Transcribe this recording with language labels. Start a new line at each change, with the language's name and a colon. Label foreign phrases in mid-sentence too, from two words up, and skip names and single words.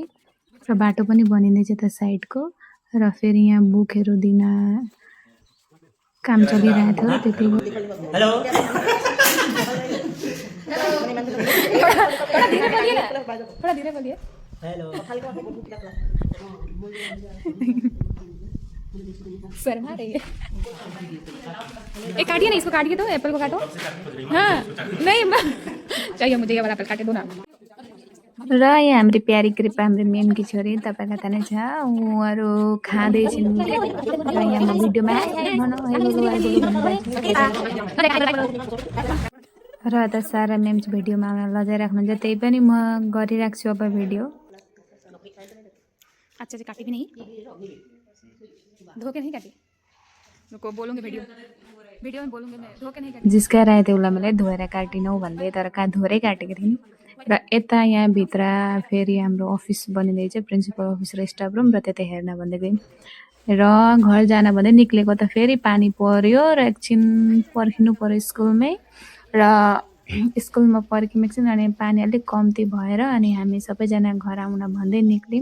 Nepali: र बाटो पनि बनिँदैछ त साइडको। र फेरि यहाँ बुकहरू दिन काम चलिरहेको थियो त्यति।
Hindi: हेलो शर्मा रही है। एक काटिए ना, इसको काटिए तो, एप्पल को काटो। हाँ नहीं चाहिए मुझे, ये वाला एप्पल काटे दो ना।
Nepali: र यहाँ हाम्रो प्यारी कृपा, हाम्रो मेमकी छोरी, तपाईँलाई थाहा नै छ, उहाँहरू खाँदैछन्। र यहाँ म भिडियोमा र त सारा मेम्स भिडियोमा आउन लजाइराख्नुहुन्छ, त्यही पनि म गरिराख्छु अब भिडियो।
Hindi: अच्छा चाहिँ काटी पनि धोके नहीं काटी, रुको बोलूंगी भिडियो में बोलूंगी मैं, धोके नहीं काटी।
Nepali: जिस्काएर आए थियो उसलाई मैले धोएर काटिनौ भन्दै, तर कहाँ धोरै काटेको थिएँ। र यता यहाँ भित्र फेरि हाम्रो अफिस बनिँदैछ, प्रिन्सिपल अफिस र स्टाफ रुम, र त्यतै हेर्न भन्दै गयौँ। र घर जान भन्दै निक्लेको त फेरि पानी पर्यो र एकछिन पर्खिनु पर्यो स्कुलमै। र स्कुलमा पर्ख्यौँ एकछिन, अनि पानी अलिक कम्ती भएर अनि हामी सबैजना घर आउन भन्दै निक्ल्यौँ।